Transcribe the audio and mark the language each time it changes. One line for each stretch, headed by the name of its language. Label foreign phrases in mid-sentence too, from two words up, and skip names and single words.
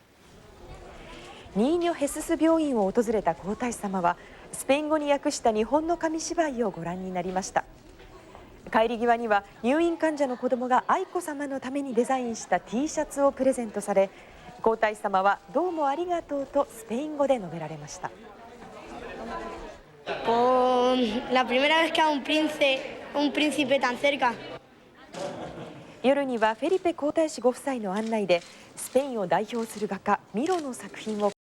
Japanese: ニーニョ・ヘスス病院を訪れた皇太子さまは、スペイン語に訳した日本の紙芝居をご覧になりました。帰り際には入院患者の子どもが愛子さまのためにデザインした T シャツをプレゼントされ、皇太子さまはどうもありがとうとスペイン語で述べられました。
Spanish: La primera vez que a un príncipe tan cerca.
Japanese: 夜にはフェリペ皇太子ご夫妻の案内でスペインを代表する画家ミロの作品を